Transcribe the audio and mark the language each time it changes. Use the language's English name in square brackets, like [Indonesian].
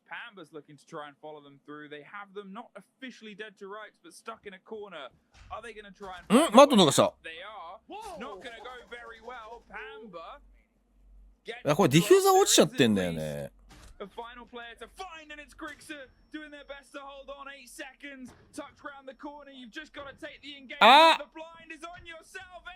[English] Pamba's looking to try and follow them through. They have them not officially dead to rights, but stuck in a corner. Are they going to try and? [Japanese] Mattどうした？ [English] They are. Not going to go very well. Pamba. [Japanese] いやこれディフューザー落ちちゃってんだよね。 [English] A final player to find, and it's Grixer doing their best to hold on. 8 seconds. Tucked round the corner. You've just got to take the engagement. The blind is on yourself.